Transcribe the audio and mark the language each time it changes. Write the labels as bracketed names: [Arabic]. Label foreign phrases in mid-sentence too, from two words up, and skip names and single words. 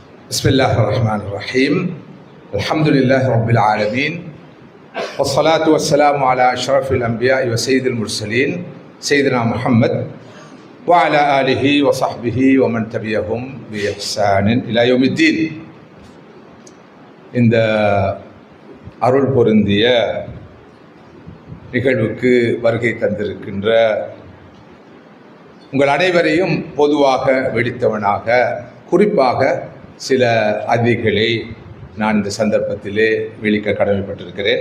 [Arabic] بسم الله الرحمن الرحيم الحمد لله رب العالمين والصلاة والسلام على أشرف الأنبياء وسيد المرسلين سيدنا محمد وعلى آله وصحبه ومن تبعهم بإحسان إلى يوم الدين. [Tamil] இந்த அருள் பொருந்திய நிகழ்வுக்கு வருகை தந்திருக்கின்ற உங்கள் அனைவரையும் பொதுவாக வெடித்தவனாக குறிப்பாக சில அதிதிகளை நான் இந்த சந்தர்ப்பத்திலே விழிக்க கடமைப்பட்டிருக்கிறேன்.